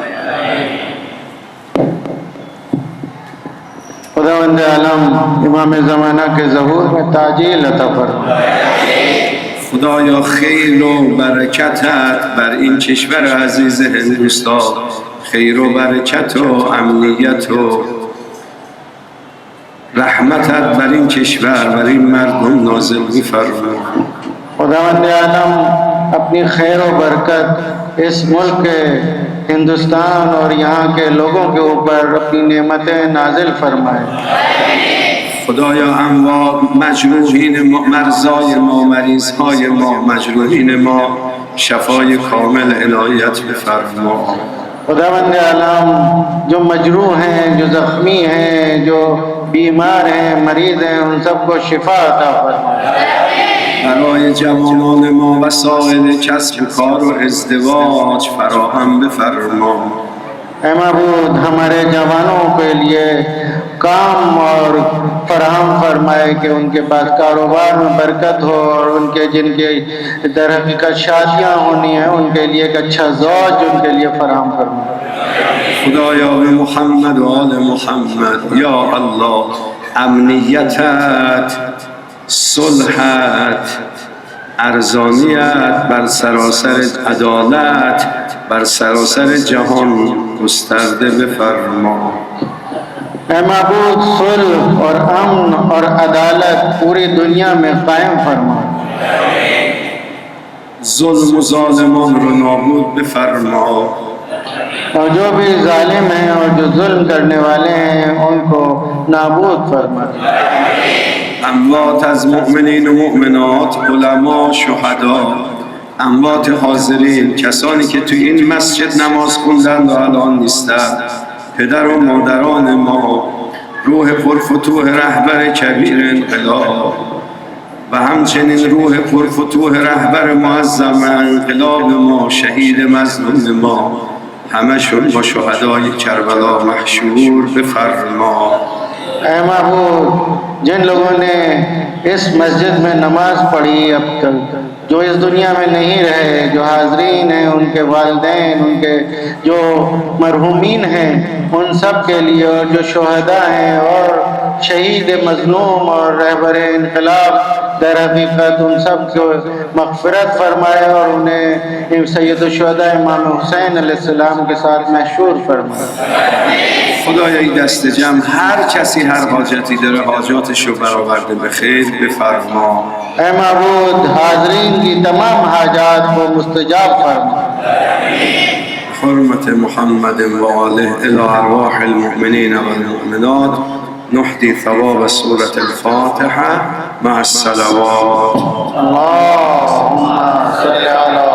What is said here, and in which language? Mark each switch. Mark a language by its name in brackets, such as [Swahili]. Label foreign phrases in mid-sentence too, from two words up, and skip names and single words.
[Hindi] खुदावंद आलम इमाम ज़माना के ज़हूर में ताजील अता फरमा। [Persian] خدایا خیر و برکتت بر این کشور عزیز هندوستان، خیر و برکت و امنیت و رحمتت بر این کشور بر این مردم نازل می‌فرما. [Hindi] खुदावंद आलम अपनी खैर व बरकत इस मुल्क हिंदुस्तान और यहाँ के लोगों के ऊपर अपनी नेमतें नाजिल फरमाए। [Persian] خدایا اموات مجروحین ما، مرزای ما، مریضهای ما، مجروحین ما شفای کامل عنایت بفرما. [Hindi] खुदावंद आलम जो मजरूह हैं, जो ज़ख्मी हैं, जो बीमार हैं, मरीज़ हैं, उन सबको शिफा अता फरमा। [Persian] برای جوانان ما وسایل کسب و کار و ازدواج فراهم بفرما. [Hindi] ऐ महबूद हमारे जवानों के लिए काम और फराहम फरमाए कि उनके पास कारोबार में बरकत हो और उनके जिनके दर हकीकत शादियाँ होनी है उनके लिए एक अच्छा ज़ौज उनके लिए फराहम फरमाए। [Persian] خدایا به محمد و آل محمد یا الله امنیتت، صلحت، ارزانیت بر سراسر عدالت بر سراسر جهان گسترده بفرما. [Hindi] ऐ महबूद सुल्ह और अमन और अदालत पूरी दुनिया में कायम फरमा। [Persian] ظلم و ظالمان رو نابود بفرما. [Hindi] और जो भी जालिम हैं और जो जुल्म करने वाले हैं उनको नाबूद फरमा। [Persian] اموات از مؤمنین و مؤمنات، علما، شهدا، اموات حاضرین، کسانی که توی این مسجد نماز خوندند و الان نیستند، پدر و مادران ما، روح پرفتوح رهبر کبیر انقلاب و همچنین روح پرفتوح رهبر معظم انقلاب ما، شهید مظلوم ما، همشون با شهدای کربلا محشور بفرما. [Hindi] ऐ महबूब जिन लोगों ने इस मस्जिद में नमाज पढ़ी अब तक, जो इस दुनिया में नहीं रहे, जो हाजरीन हैं, उनके वालिदैन, उनके जो मरहूमीन हैं, उन सब के लिए, और जो शुहदा हैं और शहीद मजलूम और रहबर इनकलाब दर हकीकत, उन सब को मग़फ़िरत फरमाए और उन्हें सैयदुश्शुहदा इमाम हुसैन अलैहिस्सलाम के साथ महशूर फरमाए। [Persian] خدای دست جمع هر کسی هر حاجتی داره حاجاتش رو برآورده به خیر بفرما. [Hindi] ऐ महबूद हाजरीन की तमाम हाजात को मुस्तजाब फरमा। [Arabic] حرمة محمد وآله إلى أرواح المؤمنين والمؤمنات نحدي ثواب سورة الفاتحة مع الصلوات. اللهم صل على